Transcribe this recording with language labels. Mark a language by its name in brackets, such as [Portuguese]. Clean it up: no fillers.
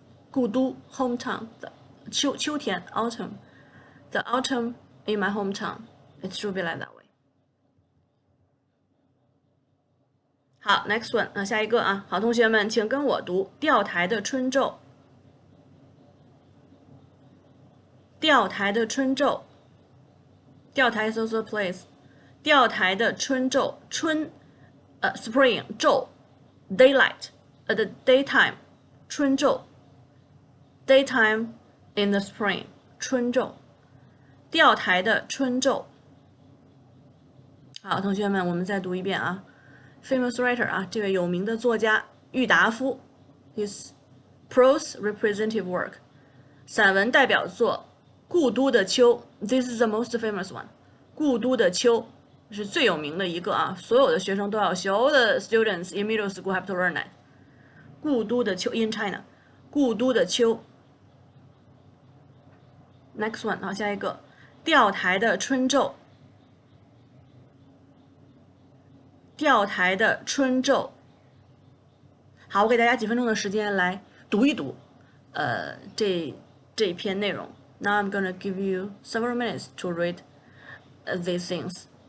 [English] 故都 hometown 秋天 autumn, the autumn in my hometown. It should be like that way. [Chinese] 好 ， [English] next one [Chinese] 下一个啊，好，同学们请跟我读钓台的春昼。钓台的春昼。钓台 [English] is also a place. [Chinese] 钓台的春昼，春spring 昼 daylight the daytime 春昼 [English] daytime in the spring [Chinese] 春昼。钓台的春昼。好，同学们，我们再读一遍啊。 [English] Famous writer [Chinese] 啊，这位有名的作家郁达夫 ， [English] his prose representative work [Chinese] 散文代表作。 [English] 故都的秋 ，this is the most famous one。 [Chinese] 故都的秋是最有名的一个啊，所有的学生都要学。 [English] All the students in middle school have to learn that。 [Chinese] 故都的秋 [English] in China， [Chinese] 故都的秋。 [English] Next one [Chinese] 好，下一个钓台的春昼。钓台的春昼。好，我给大家几分钟的时间来读一读，这一篇内容。 [English] Now I'm gonna give you several minutes to read these things.